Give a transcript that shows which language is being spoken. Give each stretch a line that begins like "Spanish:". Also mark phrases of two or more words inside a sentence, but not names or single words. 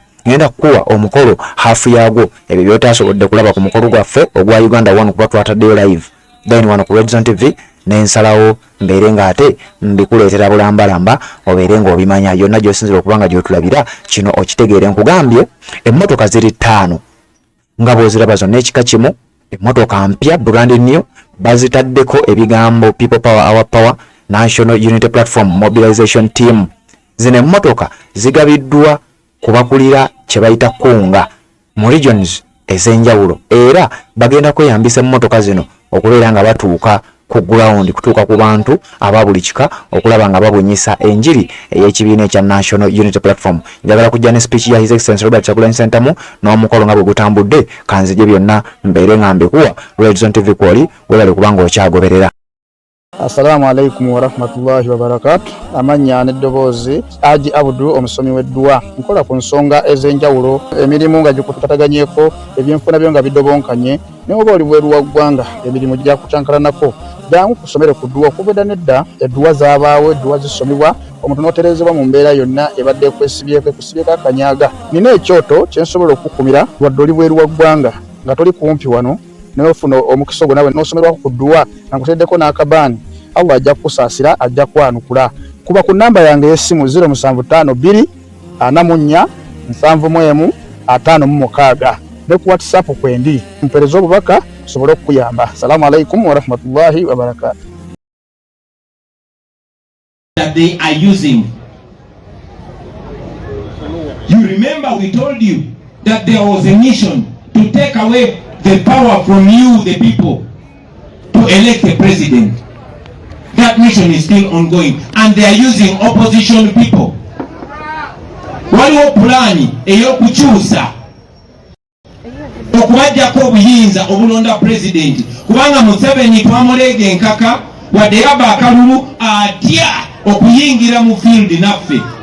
Ganda: Ngenda kuwa omukolo hafu yagwo ebyo byotasobodde kulaba ku mukolo gwaffe ogwa Uganda One kuba twataddeyo live then wano ku Redison TV n'ensalawo mbeere nga ate mbikuleetera bulambalamba obeere ng'obimanya yonna gy'osinzira okubanga gy'otulabira kino okitegeere. Nkugambye emmotoka ziri 5 nga bw'oziraba zonna ekika kimu, emmotoka mpya
English: brand new
Ganda: bazitaddeko ebigambo People Power Our Power National Unity Platform Mobilization Team. Zino emmotoka zigabiddwa kubakulira kye bayita kunga mu regions ez'enjawulo era bagenda kweyambisa emmotoka zino okubeera nga batuuka ku ground, kutuuka ku bantu aba buli kika okulaba nga babunyisa enjiri ey'ekibiina ekya National Unity Platform. Njagala kujja ne speech ya His Excellency Robert Kyagulanyi Ssentamu n'omukolo nga bwe gutambudde kanzije byonna mbeere nga mbikuwa. Redison TV kwoli webale kubanga okyagoberera.
Arabic: السلام عليكم ورحمة الله وبركاته.
Ganda: Amanya n'eddoboozi Haji Abdu omusomi w'eddua. Nkola ku nsonga ez'enjawulo, emirimu nga gikutataganyeko, ebyenfuna byo nga bidobonkanye, ne oba oli bweru wa ggwanga emirimu gya kucankalanako. Jangu kusomere ku ddua okuvudda nedda eddua zaabaawo, eddua zisomibwa omuntu n'otereezebwa mu mbeera yonna ebadde ekwesibyeko akanyaga. Nina ekyoto kye nsobola okukumira wadde oli bweru wa ggwanga nga toli kumpi wano n'ofuna omukisa ogwo nawe n'osomerwako ku ddua nga nkuteddeko n'akabaani. Allah ajja kukusaasira, ajja kwanukula. Kuba ku namba yange y'essimu 075 2 44 71 56 ne ku WhatsApp kwendi mpereza obubaka tusobole okukuyamba.
Arabic: السلام عليكم ورحمة الله وبركاته.
English: That they are using. You remember we told you that there was a mission to take away the power from you, the people, to elect a president. That mission is still ongoing, and they are using opposition people.
Ganda: Waliwo pulani eyokukyusa okubajjako obuyinza obulonda president, kubanga Museveni twamuleega enkaka wadde yaba akalulu atya okuyingira mu field naffe.